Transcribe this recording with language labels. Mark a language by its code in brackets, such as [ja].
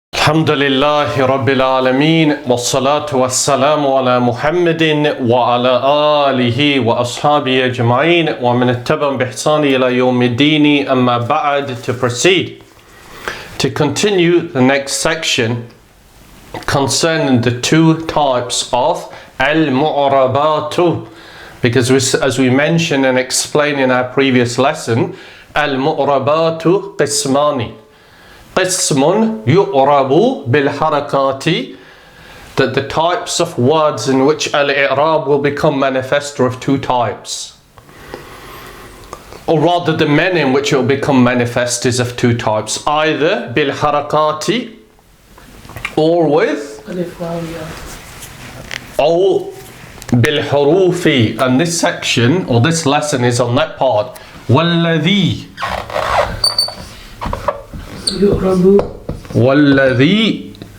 [ar] الحمد لله رب العالمين والصلاة والسلام على محمد وعلى آله وأصحابه أجمعين ومن اتبعهم بإحسان إلى يوم الدين أما بعد. [en] To proceed, to continue the next section concerning the two types of al-mu'rabatu, because as we mentioned and explained in our previous lesson, [ar] al-mu'rabatu qismani. قسم يُعْرَبُ بالحركات, [en] that the types of words in which al-i'rab will become manifest are of two types, or rather the manner in which it will become manifest is of two types, either بالحركات or with or بالحروف. And this section or this lesson is on that part. [ar] والذي والذي